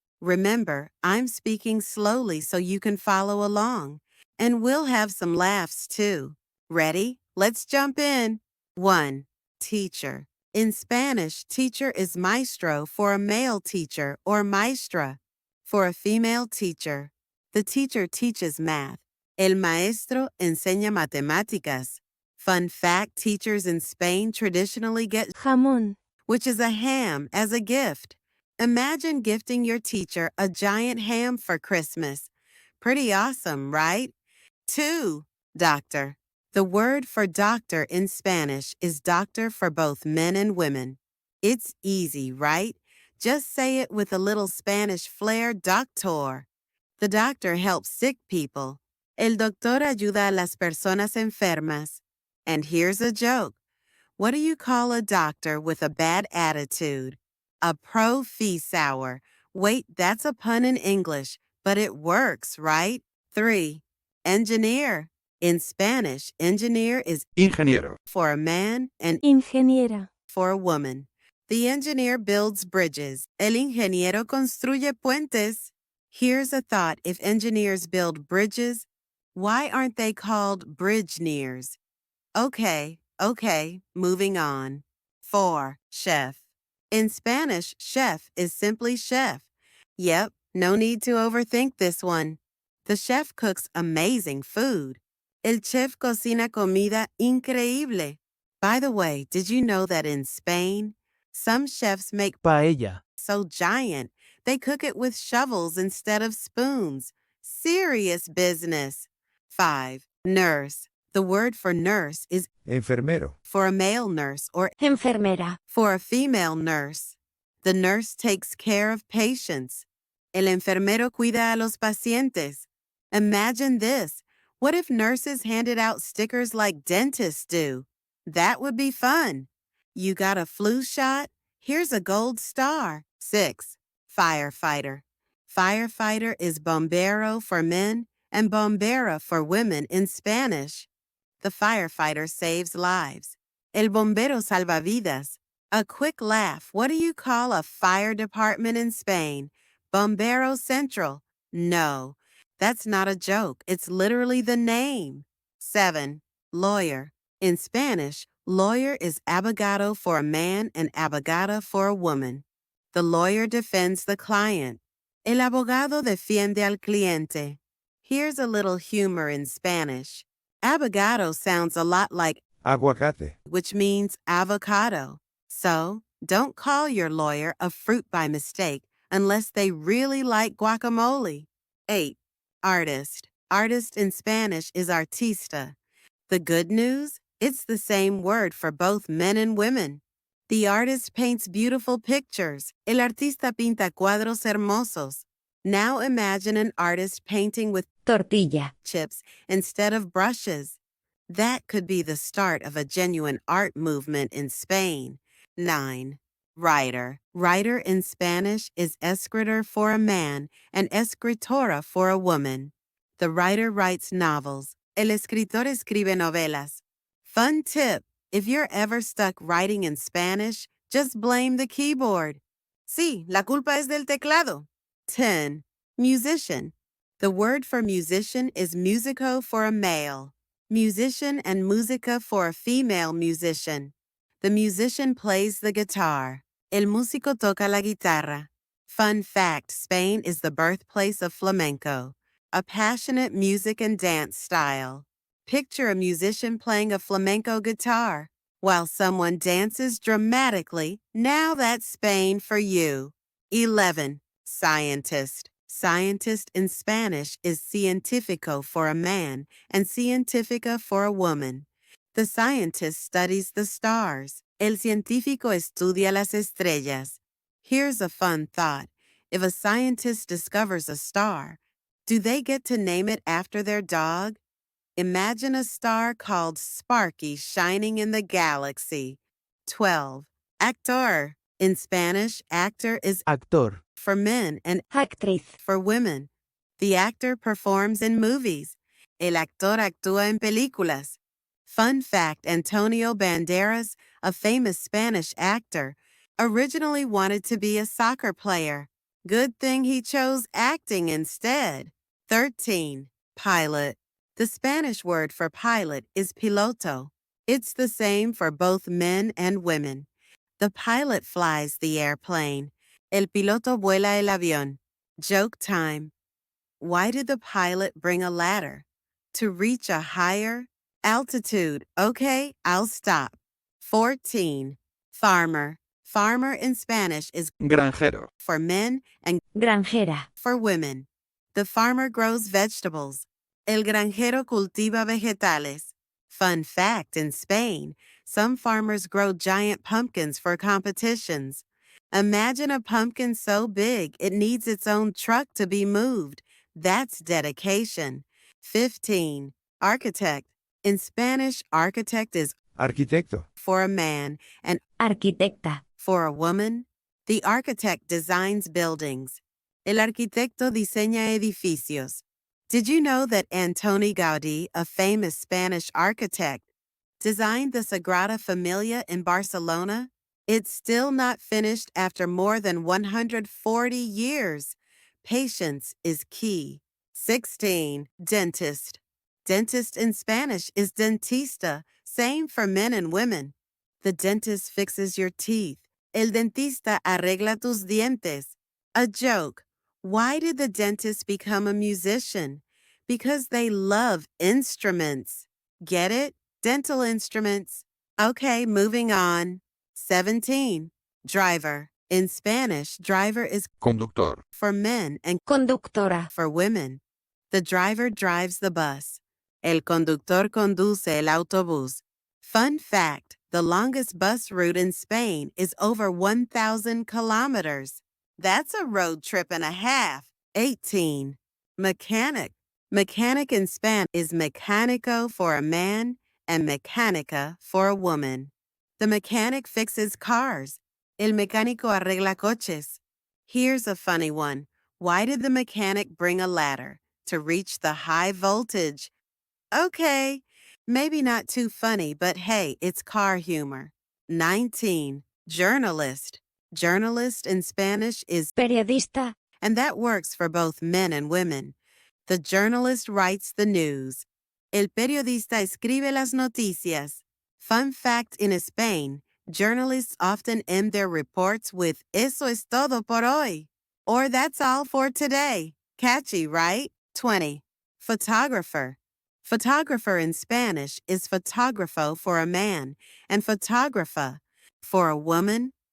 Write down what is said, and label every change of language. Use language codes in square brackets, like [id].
[en] Remember, I'm speaking slowly so you can follow along, and we'll have some laughs too. Ready? Let's jump in. 1. Teacher. In Spanish, teacher is maestro for a male teacher or maestra for a female teacher. The teacher teaches math. [es] El maestro enseña matemáticas. [en] Fun fact, teachers in Spain traditionally get [es] Jamón. [en] which is a ham, as a gift. Imagine gifting your teacher a giant ham for Christmas. Pretty awesome, right? 2. Doctor. The word for doctor in Spanish is doctor for both men and women. It's easy, right? Just say it with a little Spanish flair, doctor. The doctor helps sick people. [es] El doctor ayuda a las personas enfermas. [en] And here's a joke. What do you call a doctor with a bad attitude? A profesor. Wait, that's a pun in English, but it works, right? 3. Engineer. In Spanish, engineer is [es] Ingeniero. [en] for a man and [es] Ingeniera. [en] for a woman. The engineer builds bridges. [es] El ingeniero construye puentes. [en] Here's a thought. If engineers build bridges, why aren't they called bridgeneers? Okay, moving on. 4. Chef. In Spanish, chef is simply chef. Yep, no need to overthink this one. The chef cooks amazing food. [es] El chef cocina comida increíble. [en] By the way, did you know that in Spain, some chefs make [es] Paella. [en] so giant they cook it with shovels instead of spoons? Serious business. 5. Nurse. The word for nurse is [es] Enfermero. [en] for a male nurse or [es] Enfermera. [en] for a female nurse. The nurse takes care of patients. [es] El enfermero cuida a los pacientes. [en] Imagine this. What if nurses handed out stickers like dentists do? That would be fun. You got a flu shot? Here's a gold star. 6. Firefighter. Firefighter is bombero for men and bombera for women in Spanish. The firefighter saves lives. [es] El bombero salva vidas. [en] A quick laugh. What do you call a fire department in Spain? Bombero Central. No, that's not a joke. It's literally the name. 7. Lawyer. In Spanish, lawyer is abogado for a man and abogada for a woman. The lawyer defends the client. [es] El abogado defiende al cliente. [en] Here's a little humor in Spanish. Abogado sounds a lot like [es] Aguacate. [en] which means avocado. So, don't call your lawyer a fruit by mistake unless they really like guacamole. 8. Artist. Artist in Spanish is artista. The good news? It's the same word for both men and women. The artist paints beautiful pictures. [es] El artista pinta cuadros hermosos. [en] Now imagine an artist painting with [es] Tortilla. [en] chips instead of brushes. That could be the start of a genuine art movement in Spain. 9. Writer. Writer in Spanish is escritor for a man and escritora for a woman. The writer writes novels. [es] El escritor escribe novelas. [en] Fun tip. If you're ever stuck writing in Spanish, just blame the keyboard. [es] Sí, la culpa es del teclado. [en] 10. Musician. The word for musician is musico for a male, musician and musica for a female musician. The musician plays the guitar. [es] El músico toca la guitarra. [en] Fun fact, Spain is the birthplace of flamenco, a passionate music and dance style. Picture a musician playing a flamenco guitar while someone dances dramatically. Now that's Spain for you. 11. Scientist. Scientist in Spanish is científico for a man and científica for a woman. The scientist studies the stars. [es] El científico estudia las estrellas. [en] Here's a fun thought. If a scientist discovers a star, do they get to name it after their dog? Imagine a star called Sparky shining in the galaxy. 12. Actor. In Spanish, actor is [es] Actor. [en] for men and [es] Actriz. [en] for women. The actor performs in movies. [es] El actor actúa en películas. [en] Fun fact, Antonio Banderas, a famous Spanish actor, originally wanted to be a soccer player. Good thing he chose acting instead. 13. Pilot. The Spanish word for pilot is piloto. It's the same for both men and women. The pilot flies the airplane. [es] El piloto vuela el avión. [en] Joke time. Why did the pilot bring a ladder? To reach a higher altitude. Okay, I'll stop. 14. Farmer. Farmer in Spanish is [es] Granjero. [en] for men and [es] Granjera. [en] for women. The farmer grows vegetables. [es] El granjero cultiva vegetales. [en] Fun fact, in Spain, some farmers grow giant pumpkins for competitions. Imagine a pumpkin so big it needs its own truck to be moved. That's dedication. 15. Architect. In Spanish, architect is [es] Arquitecto. [en] for a man and [es] Arquitecta. [en] for a woman. The architect designs buildings. [es] El arquitecto diseña edificios. [en] Did you know that Antoni Gaudí, a famous Spanish architect, designed the Sagrada Familia in Barcelona? It's still not finished after more than 140 years. Patience is key. 16. Dentist. Dentist in Spanish is dentista, same for men and women. The dentist fixes your teeth. [es] El dentista arregla tus dientes. [en] A joke. Why did the dentist become a musician? Because they love instruments. Get it? Dental instruments. Okay, moving on. 17. Driver. In Spanish, driver is [es] Conductor. [en] for men and [es] Conductora. [en] for women. The driver drives the bus. [es] El conductor conduce el autobús. [en] Fun fact, the longest bus route in Spain is over 1,000 kilometers. That's a road trip and a half. 18. Mechanic. Mechanic in Spanish is mecánico for a man and mecánica for a woman. The mechanic fixes cars. [es] El mecánico arregla coches. [en] Here's a funny one. Why did the mechanic bring a ladder? To reach the high voltage. Okay, maybe not too funny, but hey, it's car humor. 19. Journalist. Journalist in Spanish is, [es] Periodista. [en] and that works for both men and women. The journalist writes the news. [es] El periodista escribe las noticias. [en] Fun fact, in Spain, journalists often end their reports with [es] "Eso es todo por hoy," [en] or "That's all for today." Catchy, right? 20. Photographer. Photographer in Spanish is fotógrafo for a man and fotógrafa for a woman.